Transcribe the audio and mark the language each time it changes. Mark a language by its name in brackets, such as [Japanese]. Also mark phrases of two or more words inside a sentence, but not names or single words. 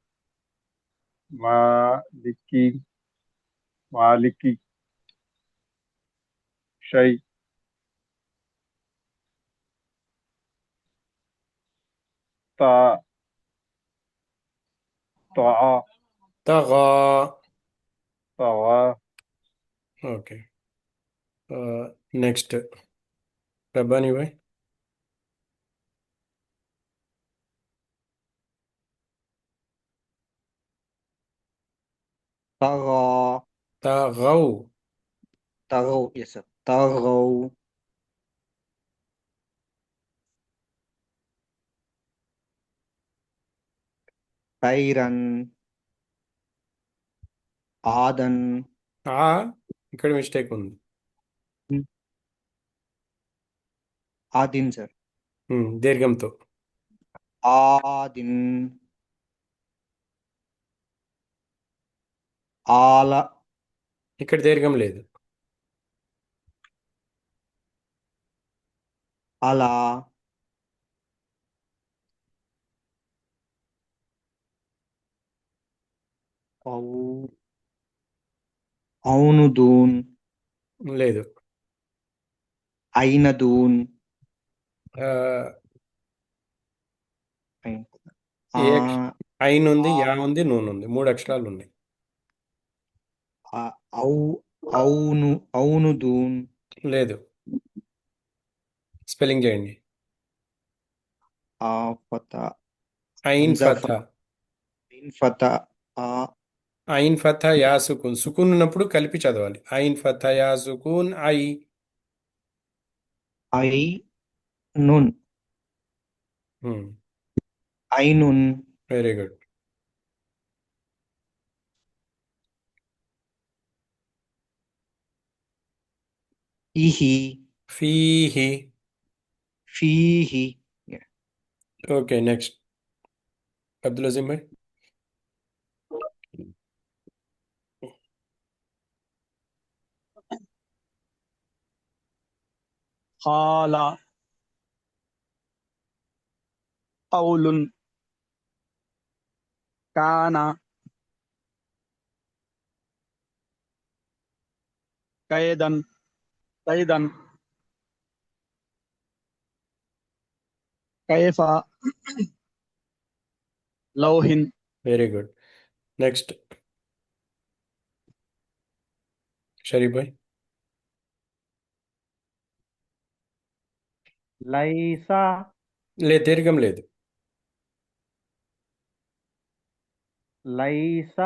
[Arabic] مالكي مالكي شي تا تا తగా. తవా [Telugu] ఓకే. నెక్స్ట్ రబ్బానీ భాయ్. [Arabic] طغى తగౌ. طغوا [English] yes sir [Arabic] طغوا خيرا عادا [Telugu] ఆ ఇక్కడ మిస్టేక్ ఉంది. [Arabic] عاد sir [Telugu] దీర్ఘంతో. [Arabic] عاد آل [Telugu] ఇక్కడ దీర్ఘం లేదు. [Arabic] على أو عون [Telugu] లేదు. [Arabic] أين دون ఆ, أين [Telugu] ఏ ఐన్ ఉంది, ఆ- యా ఉంది, నూన్ ఉంది. 3 అక్షరాలు ఉన్నాయి. [Arabic] أو عون دون [Telugu] లేదు. స్పెల్లింగ్ చేయండి. [Arabic] فتى ఐన్ همزة ఫథా. فتى عين فتحة ياء سكون. [Telugu] సుకూన్ ఉన్నప్పుడు కలిపి చదవాలి. [Arabic] عين فتحة ياء سكون أي. عين عين [English] very good. [Telugu] ఫీహి. [Arabic] فيه [Telugu] ఓకే నెక్స్ట్ అబ్దుల్ అజీం భాయ్. [Arabic] قال قول كان كيدا كيدا كيف لوح [English] very good. [Telugu] నెక్స్ట్ షరీఫ్ భాయ్. [Arabic] లైసా [Telugu] దీర్ఘం లేదు. [Arabic] లైసా